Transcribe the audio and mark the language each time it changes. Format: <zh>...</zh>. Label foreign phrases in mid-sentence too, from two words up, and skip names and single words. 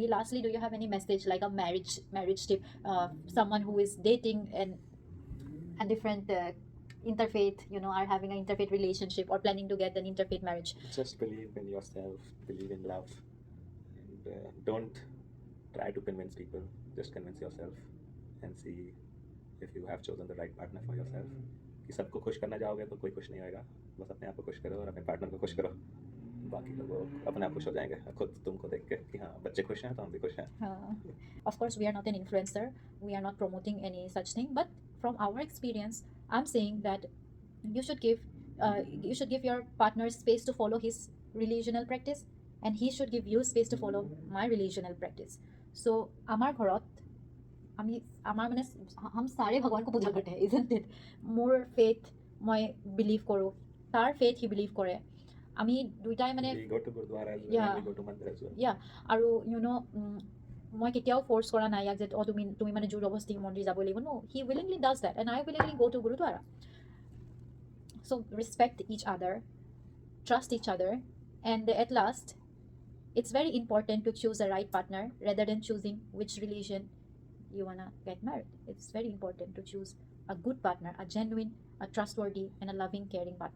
<en>Lastly, do you have any message, like a marriage tip, someone who is dating and a different interfaith, are having an interfaith relationship or planning to get an interfaith marriage? Just believe in yourself, believe in love, and don't try to convince people. Just convince yourself and see if you have chosen the right partner for yourself.</en> <hi>कि सबको खुश करना जाओगे तो कोई खुश नहीं होएगा, बस अपने आप को खुश करो और अपने पार्टनर को खुश करो, बाकी लोग अपने आप खुश हो जाएंगे खुद तुमको देख के कि हाँ बच्चे खुश हैं तो हम भी खुश हैं.</hi> <en>Of course, we are not an influencer, we are not promoting any such thing, but from our experience, I'm saying that you should give your partner space to follow his religional practice, and he should give you space to follow my religional practice.</en> <hi>So</hi> <as>আমাৰ ঘৰত আমাৰ মানে</as> <hi>हम सारे भगवान को पूजा करते हैं,</hi> <en>isn't it?</en> <as>মোৰ faith মই বিলিভ কৰোঁ, তাৰ faith he বিলিভ কৰে, আমি দুইটাই মানে</as> <en>we go to Gurdwara as well, we go to mandir as well.</en> <as>আৰু মই কেতিয়াও ফ'ৰ্চ কৰা নাই ইয়াক যে তুমি মানে জোৰ অৱস্থি মন্দিৰ যাব লাগিব.</as> <en>No, he willingly does that and I willingly go to Gurdwara. So respect each other, trust each other, and at last it's very important to choose the right partner rather than choosing which religion you wanna get married. It's very important to choose a good partner, a genuine, a trustworthy, and a loving, caring partner.</en>